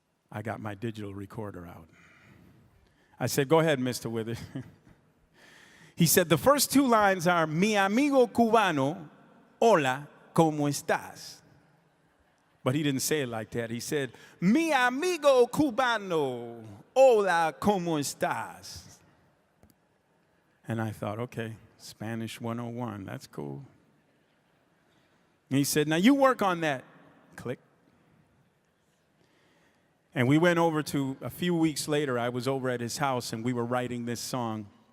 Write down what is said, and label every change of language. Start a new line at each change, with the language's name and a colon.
English: I got my digital recorder out. I said, go ahead, Mr. Withers. He said, the first 2 lines are,
Spanish: mi amigo cubano, hola, ¿cómo estás?
English: But he didn't say it like that. He said,
Spanish: mi amigo cubano, hola, ¿cómo estás?
English: And I thought, okay, Spanish 101, that's cool. And he said, now you work on that. Click. And we went over to, a few weeks later, I was over at his house and we were writing this song.